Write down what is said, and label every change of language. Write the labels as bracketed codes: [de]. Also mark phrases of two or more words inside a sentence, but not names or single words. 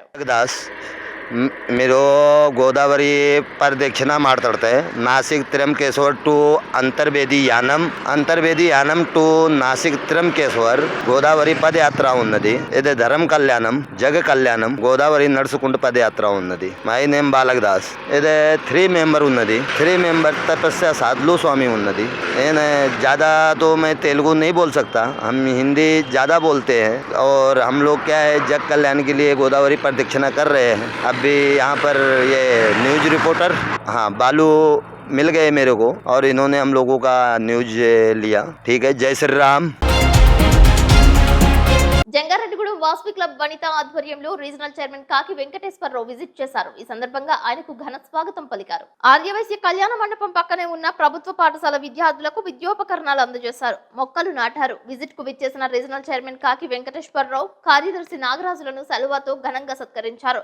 [te] మీరు గోదావరి పరిదక్షిణ మాట్లాడితే నాసిక్ త్రయంకేశ్వర్ టు అంతర్వేది యానం టు నాసిక్ త్రయంకేశ్వర్ గోదావరి పదయాత్ర ఉన్నది. ఇది ధర్మ కళ్యాణం, జగ కళ్యాణం గోదావరి నడుచుకుంటూ పదయాత్ర ఉన్నది. [en] my name [te] బాలకదాస్. ఇది 3 మెంబర్ ఉన్నది. 3 మెంబర్ [hi] तपस्या साधलू स्वामी [te] ఉన్నది. [hi] నేను ज़्यादा तो मैं तेलुगु नहीं बोल सकता, हम हिंदी ज़्यादा बोलते हैं और हम लोग क्या है जग कल्याण के लिए गोदावरी प्रदक्षिणा कर रहे हैं. अभी यहाँ पर ये [en] news reporter [hi] बालू मिल गए मेरे को और इन्होंने हम लोगों का न्यूज लिया. ठीक है, जय श्री राम. [te] జంగారెడ్డిగూడెం వాసవి క్లబ్ వనిత ఆధ్వర్యంలో [en] regional chairman [te] కాకి వెంకటేశ్వరరావు విజిట్ చేశారు. ఈ సందర్భంగా ఆయనకు ఘన స్వాగతం పలికారు. ఆర్యవైశ్య కళ్యాణ మండపం పక్కనే ఉన్న ప్రభుత్వ పాఠశాల విద్యార్థులకు విద్యోపకరణాలు అందజేశారు, మొక్కలు నాటారు. విజిట్ కు విచ్చేసిన [en] regional chairman [te] కాకి వెంకటేశ్వరరావు కార్యదర్శి నాగరాజులను సెలవుతో ఘనంగా సత్కరించారు.